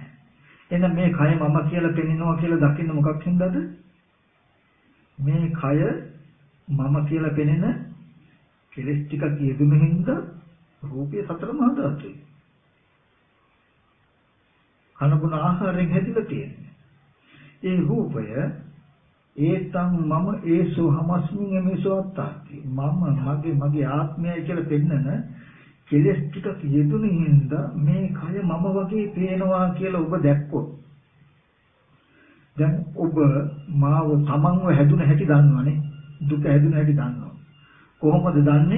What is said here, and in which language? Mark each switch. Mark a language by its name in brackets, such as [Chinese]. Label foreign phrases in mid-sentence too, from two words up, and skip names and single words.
[Sinhala] එහෙනම් මේ කය මම කියලා පෙනෙනවා කියලා දකින්න මොකක් හින්දාද? මේ කය මම කියලා පෙනෙන කෙලස් ටිකක් යෙදුන හින්දා රූපය සතර මහා ධාතුයි. කනබුන ආහාරයෙන් හැදිලා තියෙන්නේ. ඒ රූපය [Pali] ඒතම් මම ඒසෝ හමස්මින් එමේසෝ අත්තාති. [Sinhala] මම මගේ ආත්මයයි කියලා පෙන්නන කෙලස් ටිකක් යෙදුන හින්දා මේ කය මම වගේ පේනවා කියලා ඔබ දැක්කොත් දැන් ඔබ මාව තමන්ව හැදුන හැටි දන්නවනේ. දුක හැදුන හැටි දන්නවා. කොහොමද දන්නේ?